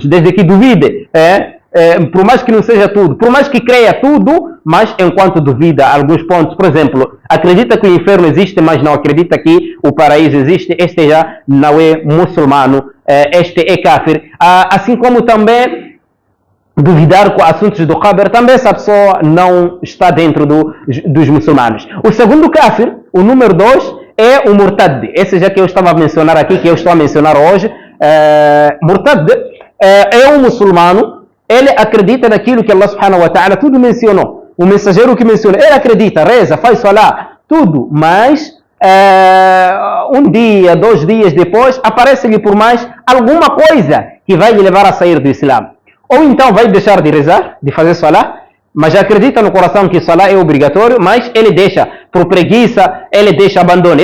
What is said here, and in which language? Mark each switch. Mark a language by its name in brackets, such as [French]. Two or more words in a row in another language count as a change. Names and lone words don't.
[Portuguese] Desde que duvide, por mais que não seja tudo, por mais que creia tudo, mas enquanto duvida alguns pontos, por exemplo, acredita que o inferno existe, mas não acredita que o paraíso existe, este já não é muçulmano, este é kafir. Assim como também duvidar com assuntos do qabr, também essa pessoa não está dentro dos muçulmanos. O segundo kafir, o número 2, é o murtad. Esse já que eu estava a mencionar aqui, que eu estou a mencionar hoje. Murtad é um muçulmano, ele acredita naquilo que [Arabic] الله سبحانه وتعالى [Portuguese] tudo mencionou. O mensageiro que menciona, ele acredita, reza, faz salah, tudo, mas um dia, 2 dias depois, aparece-lhe por mais alguma coisa que vai lhe levar a sair do Islã. Ou então vai deixar de rezar, de fazer salah, mas já acredita no coração que salah é obrigatório, mas ele deixa por preguiça, ele deixa, abandona.